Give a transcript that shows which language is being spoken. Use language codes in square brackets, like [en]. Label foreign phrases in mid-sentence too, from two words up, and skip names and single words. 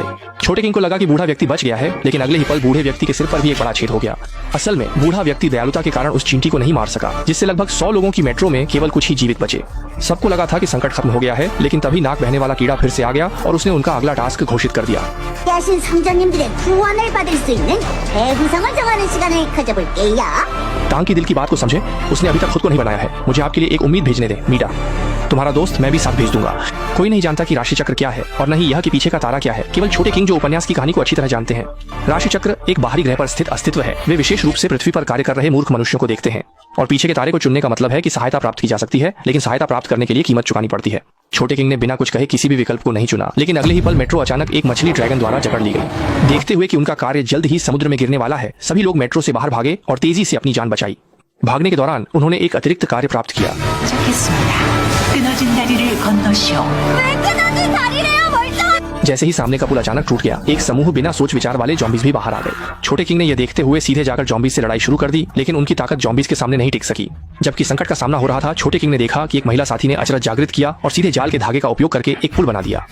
[hi] छोटे किंग को लगा कि बूढ़ा व्यक्ति बच गया है, लेकिन अगले ही पल बूढ़े व्यक्ति के सिर पर भी एक बड़ा छेद हो गया। असल में बूढ़ा व्यक्ति दयालुता के कारण उस चींटी को नहीं मार सका, जिससे लगभग 100 लोगों की मेट्रो में केवल कुछ ही जीवित बचे। सबको लगा था कि संकट खत्म हो गया है, लेकिन तभी नाक बहने वाला कीड़ा फिर से आ गया और उसने उनका अगला टास्क घोषित कर दिया। [ko] 야신 성장님들의 구원을 받을 수 있는 대구성을 정하는 시간을 가져볼게요. [hi] टांग की दिल की बात को समझे, उसने अभी तक खुद को नहीं बनाया है। मुझे आपके लिए एक उम्मीद भेजने दे, मीडा। तुम्हारा दोस्त मैं भी साथ भेज दूंगा। कोई नहीं जानता कि राशि चक्र क्या है और न ही यह कि पीछे का तारा क्या है, केवल छोटे किंग जो उपन्यास की कहानी को अच्छी तरह जानते हैं। राशि चक्र एक बाहरी ग्रह पर स्थित अस्तित्व है। वे विशेष रूप से पृथ्वी पर कार्य कर रहे मूर्ख मनुष्यों को देखते हैं, और पीछे के तारे को चुनने का मतलब है कि सहायता प्राप्त की जा सकती है, लेकिन सहायता प्राप्त करने के लिए कीमत चुकानी पड़ती है। छोटे किंग ने बिना कुछ कहे किसी भी विकल्प को नहीं चुना, लेकिन अगले ही पल मेट्रो अचानक एक मछली ड्रैगन द्वारा जकड़ ली गई। देखते हुए कि उनका कार्य जल्द ही समुद्र में गिरने वाला है, सभी लोग मेट्रो से बाहर भागे और तेजी से अपनी जान बचाई। भागने के दौरान उन्होंने एक अतिरिक्त कार्य प्राप्त किया। [ko] 끊어진 다리를 건너시오. [hi] जैसे ही सामने का पुल अचानक टूट गया, एक समूह बिना सोच विचार वाले जॉम्बीज भी बाहर आ गए। छोटे किंग ने यह देखते हुए सीधे जाकर जॉम्बीज से लड़ाई शुरू कर दी, लेकिन उनकी ताकत जॉम्बीज के सामने नहीं टिक सकी। जबकि संकट का सामना हो रहा था, छोटे किंग ने देखा कि एक महिला साथी ने अचरज जागृत किया और सीधे जाल के धागे का उपयोग करके एक पुल बना दिया।